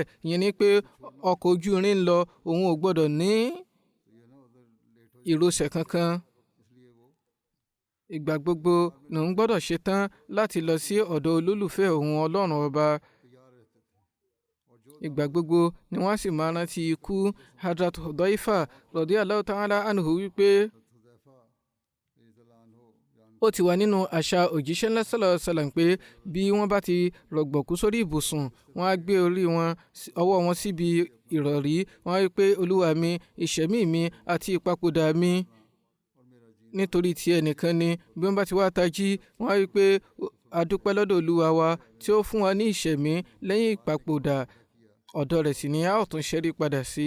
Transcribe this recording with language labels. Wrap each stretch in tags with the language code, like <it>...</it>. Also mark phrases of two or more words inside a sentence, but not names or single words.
<yo>Ìyẹn ni pé ọkọ̀ ojú irin ń lọ, òun ò gbọ́dọ̀ ní ìrosẹ̀ kankan. Ìgbà gbogbo lòun gbọ́dọ̀ ṣetán láti lọ sí ọ̀dọ̀ olólùfẹ́ òun ọlọ́run ọba. Ìgbà gbogbo ni wọ́n sì máa rántí ikú. Hazrat Hudhaifa</yo> <ar>رضي الله تعالى عنه</ar> <yo>wípé ó ti wà nínú àṣà òjíṣẹ́ ńlá</yo> <ar>صلى الله عليه وسلم</ar> <yo>pé bí wọ́n bá ti rọ̀gbọ̀kú sórí ibùsùn, wọ́n á gbé ọwọ́ wọn síbi ìrọ̀rí. Wọ́n á wí pé olúwa mi, ìṣẹ̀mí mi àti ìpapòdà mi nítorí ti ẹnìkan ni. Bí wọ́n bá ti wá tají, wọ́n á wí pé a dúpẹ́ lọ́dọ̀ olúwa wa tí ó fún wa ní ìṣẹ̀mí lẹ́yìn ìpapòdà, ọ̀dọ̀ rẹ̀ sì ni a ó tún ṣẹ́rí padà sí.</yo>